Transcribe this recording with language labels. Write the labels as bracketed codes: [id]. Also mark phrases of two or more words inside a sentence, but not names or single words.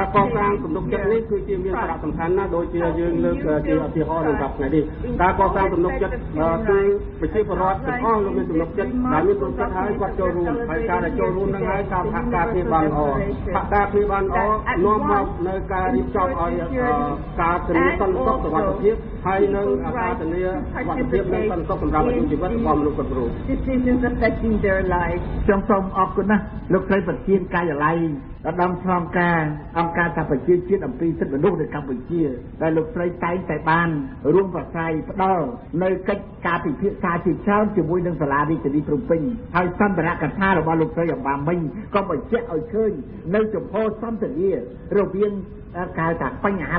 [km] កសាងទំនុកចិត្តនេះគឺជាមានសារៈសំខាន់ណាស់ដូចជាយើងលើកជាឧទាហរណ៍នៅថ្ងៃនេះការកសាងទំនុកចិត្តគឺប្រជាពលរដ្ឋទាំងអស់លោកមានទំនុកចិត្តដែលមានទំនុកចិត្តហើយគាត់ចូលរួមហើយការដែលចូលរួមនឹងហើយការសហការគ្នាបានល្អសហការគ្នាបានល្អនាំមកនៅការរៀបចំឲ្យការធានាសន្តិសុខសុវត្ថិភាពហើយនឹងការធានាសុវត្ថិភាពនិងសន្តិសុខសម្រាប់អាយុជីវិតរបស់មនុស្សគ្រប់រូប [en] Decisions affecting their lives [km] ខ្ញុំសូមអរគុណណាស់លោកស្រីប្រធានការិយាល័យឧត្តមឆ្លងការអង្គការសហប្រជាជាតិអំពីសិទ្ធិមនុស្សនៅកម្ពុជាដែលលោកស្រីតែងតែបានរួមប្រស័យផ្ដល់នៅកិច្ចការពិភាក្សាជាច្រើន ជាមួយនឹងសាលារាជធានីភ្នំពេញហើយសន្ទរកថារបស់លោកស្រីអំបាមិញក៏បញ្ជាក់ឲ្យឃើញនៅចំហសន្តិនិករវាងការថាបញ្ហា